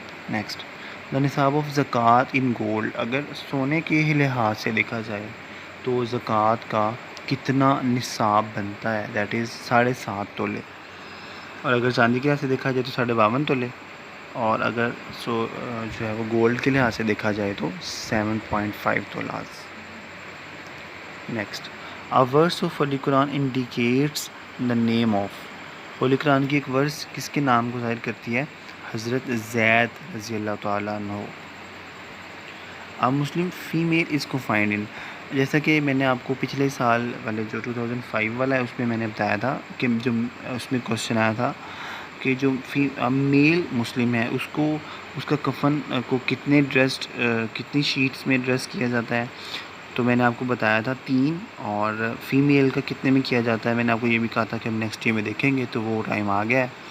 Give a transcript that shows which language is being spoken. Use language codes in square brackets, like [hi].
[en] Next, the نصاب of زکوٰۃ in gold. [ur] اگر سونے کے لحاظ سے دیکھا جائے تو زکوٰۃ کا کتنا نصاب بنتا ہے؟ [en] That is 7.5 تولے. [ur] اور اگر چاندی کے لحاظ سے دیکھا جائے تو 52.5 تولے. اور اگر جو ہے وہ گولڈ کے لحاظ سے دیکھا جائے تو 7.5 تولاز. [en] Next, A verse of Holy Quran indicates the name of. [ur] Holi قرآن کی ایک ورس کس کے نام کو ظاہر کرتی ہے؟ حضرت زید رضی اللہ تعالیٰ عنہ. [en] A Muslim female is confined in. [ur] جیسا کہ میں نے آپ کو پچھلے سال والے جو 2005 والا ہے اس میں نے بتایا تھا کہ جو اس میں کوشچن آیا تھا کہ جو میل مسلم ہے اس کا کفن کو کتنی شیٹس میں ڈریس کیا جاتا ہے. تو میں نے آپ کو بتایا تھا 3. اور فیمیل کا کتنے میں کیا جاتا ہے میں نے آپ کو یہ بھی کہا تھا کہ ہم نیکسٹ ایئر میں دیکھیں گے، تو وہ ٹائم آ گیا ہے.